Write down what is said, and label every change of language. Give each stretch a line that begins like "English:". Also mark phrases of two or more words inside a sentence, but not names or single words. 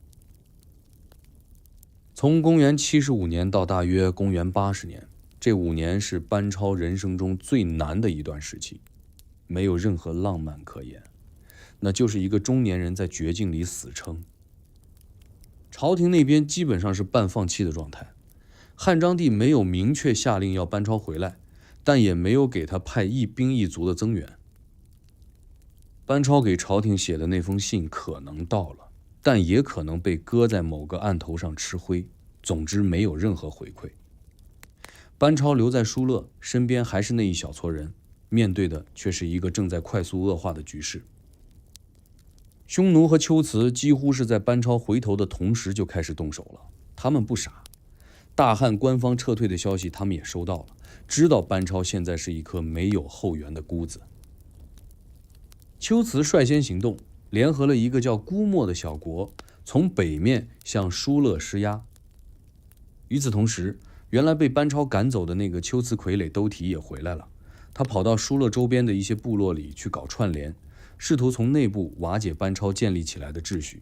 Chinese: 從公元75年到大約公元80年，這5年是班超人生中最難的一段時期，沒有任何浪漫可言，那就是一個中年人在絕境裡死撐。朝廷那邊基本上是半放棄的狀態，漢章帝沒有明確下令要班超回來，但也沒有給他派一兵一卒的增援。班超給朝廷寫的那封信可能到了，但也可能被擱在某個案頭上吃灰，總之沒有任何回饋。班超留在疏勒，身邊還是那一小撮人，面對的卻是一個正在快速惡化的局勢。匈奴和龜茲幾乎是在班超回頭的同時就開始動手了，他們不傻，大漢官方撤退的消息他們也收到了，知道班超現在是一顆沒有後援的孤子。龜茲率先行動，聯合了一個叫姑墨的小國，從北面向疏勒施壓。與此同時，原來被班超趕走的那個龜茲傀儡兜提也回來了，他跑到疏勒周邊的一些部落裡去搞串聯，試圖從內部瓦解班超建立起來的秩序。